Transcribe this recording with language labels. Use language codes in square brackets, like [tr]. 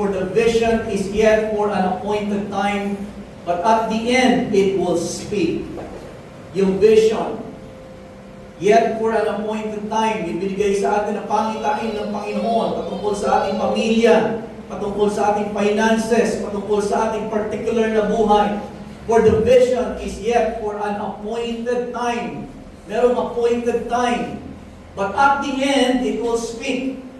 [en] For the vision is yet for an appointed time, but at the end it will speak. [tl] Yung [en] vision, yet for an appointed time, [tl] ibinigay sa atin ang pangitain ng Panginoon patungkol sa ating pamilya, patungkol sa ating finances, patungkol sa ating particular na buhay. [en] For the vision is yet for an appointed time. Merong appointed time. But at the end, it will speak.